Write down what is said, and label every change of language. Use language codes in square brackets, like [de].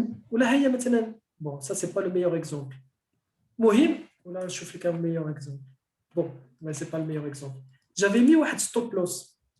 [ar] ولا هي مثلا [fr] bon ça c'est pas le meilleur exemple. [ar] مهم ولا نشوف لك [fr] un meilleur exemple. Bon, mais c'est pas le meilleur exemple. J'avais mis واحد stop loss.